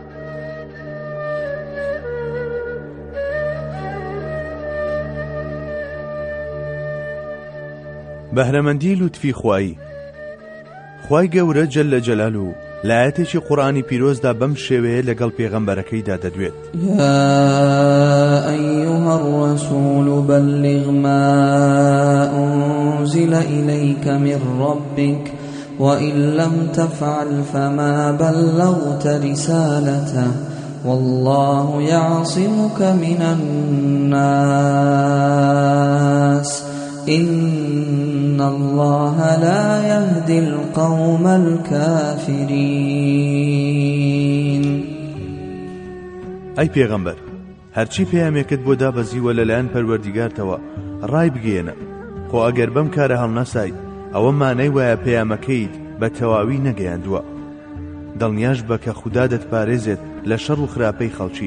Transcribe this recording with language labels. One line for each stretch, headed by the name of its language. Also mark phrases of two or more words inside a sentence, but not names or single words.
Central Kurdish: بەهرەمەندی لوتفی خوایی خوای گەورە
Arabic: جەلە جەلالوه
Central Kurdish: لایەتێکی قورئانی پیرۆزدا بەم شێوەیە لەگەڵ پێغەمبەرەکەیدا دەدوێت
Arabic: یا ئەیها الرەسوول بەلغ ما أنزل إليك من ربك وإن لم تفعل فما بلغت رسالته والله يعصمك من الناس إن الله لا يهدي القوم الكافرين.
Central Kurdish: ئەی پێغەمبەر هەرچی پەیامێکت بۆ دابەزیوە لەلایەن پەروەردیگارتەوە ڕای بگێنە خۆ ئەگەر بەم کارە هەڵنەسایت ئەوە مانای وایە پەیامەکەیت بە تەواوی نەگەیاندووە. دڵنیاش بە کە خودا دەتپارێزێت لە شەڕ و خراپەی خەڵکی.